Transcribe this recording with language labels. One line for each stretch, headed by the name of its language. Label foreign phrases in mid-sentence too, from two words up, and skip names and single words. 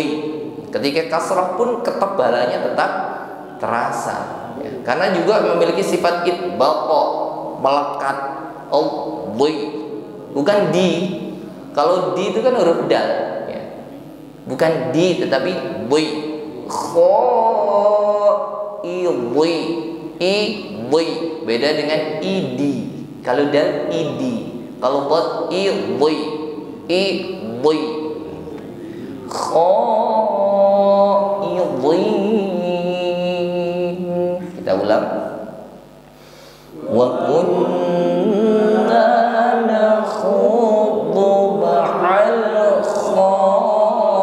Indonesian: Ketika kasrah pun ketebalannya tetap terasa, ya. Karena juga memiliki sifat itbaqo, melekat. Boi, bukan di. Kalau di itu kan huruf dal, ya. Bukan di tetapi boi. Kho, i, boi, i, boi. Beda dengan idi. Kalau dal idi. Kalau bot i, boi, i, boi. Kho, i, boi. Kita ulang.
Arabic: وكنا نخوض مع الخائضين.